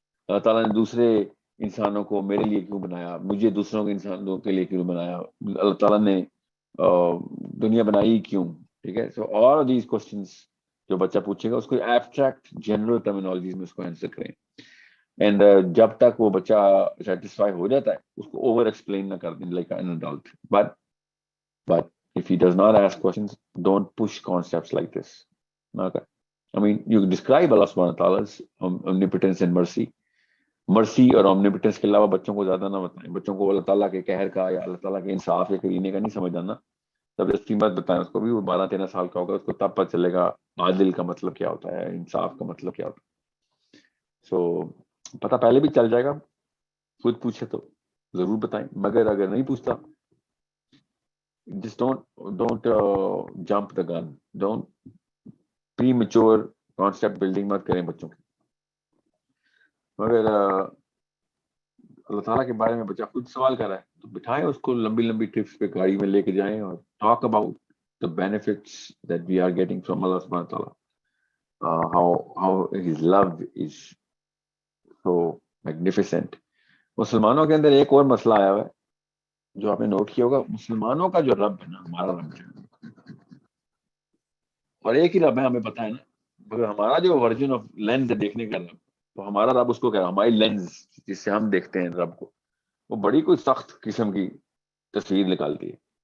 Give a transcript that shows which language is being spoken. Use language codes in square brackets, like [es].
[ur] اللہ تعالیٰ نے دوسرے انسانوں کو میرے لیے کیوں بنایا, مجھے دوسروں کے انسانوں کے لیے کیوں بنایا, اللہ تعالیٰ نے دنیا بنائی کیوں. ٹھیک ہے, [en] so all these questions [ur] جو بچہ پوچھے گا اس کو ایبسٹریکٹ جنرل ٹرمینالوجیز میں اس کو آنسر کریں. اینڈ جب تک وہ بچہ سیٹسفائی ہو جاتا ہے اس کو اوور ایکسپلین نہ کر دیں [en] Like an adult. But if he does not ask questions, don't push concepts like this. Okay. I mean, you describe Allah subhanahu wa ta'ala's omnipotence and mercy. [ur] مرسی اور omnipotence کے علاوہ بچوں کو زیادہ نہ بتائیں. بچوں کو اللہ تعالیٰ کے قہر کا یا اللہ تعالیٰ کے انصاف یا کرینے کا نہیں سمجھ آنا. زبردستی مت بتائیں اس کو بھی. وہ 12-13 سال کا ہوگا, اس کو تب پتہ چلے گا عادل کا مطلب کیا ہوتا ہے, انصاف کا مطلب کیا ہوتا ہے. سو پتہ پہلے بھی چل جائے گا. خود پوچھے تو ضرور بتائیں, مگر اگر نہیں پوچھتا [en] just don't jump the gun. Don't premature concept building [ur] مت کریں بچوں کی. مگر اللہ تعالیٰ کے بارے میں بچہ خود سوال کر رہا ہے تو بٹھائیں اس کو, لمبی لمبی ٹرپس پہ گاڑی میں لے کے جائیں اور [en] talk about the benefits that we are getting from Allah subhanahu wa ta'ala. How his love is so magnificent. [ur] مسلمانوں کے اندر ایک اور مسئلہ آیا ہوا ہے جو آپ نے نوٹ کیا ہوگا. مسلمانوں کا جو رب ہے نا, ہمارا رب ہے, اور ایک ہی رب ہے ہمیں پتا ہے نا, مگر ہمارا جو ورژن آف لینز ہے دیکھنے کا رب, تو ہمارا رب اس کو کہہ رہا ہے ہماری لینز جس سے ہم دیکھتے ہیں رب کو, وہ بڑی کوئی سخت قسم کی تصویر نکالتی ہے.